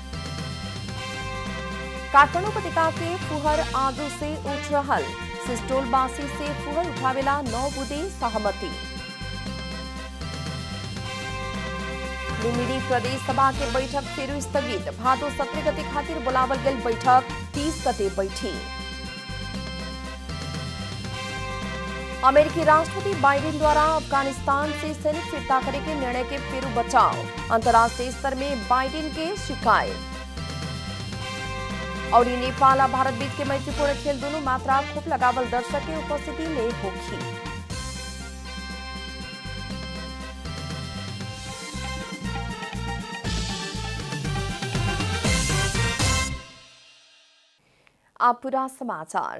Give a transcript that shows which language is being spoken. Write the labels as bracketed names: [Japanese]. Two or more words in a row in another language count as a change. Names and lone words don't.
[Bhojpuri] काठमांडू उपत्यका के फुहर आजू से उठ रहल, सिस्टोलवासी से फुहर उठावेला 9 बुदे सहमति। लुम्बिनी प्रदेश सभा के बैठक फिर स्थगित, भादो 17 गते खातिर बुलावल गेल बैठक 30 गते बैठी। अमेरिकी राष्ट्रपति बाइडेन द्वारा अफगानिस्तान से सैनिक फिरता करे के निर्णय के फिर बचाव, अंतर्राष्ट्रीय स्तर में बाइडेन के शिकायत। और नेपाल आ भारत बीच के मैत्रीपूर्ण खेल दोनों मात्रा खूब लगावल दर्शक के उपस्थिति में होगी। अब पूरा समाचार।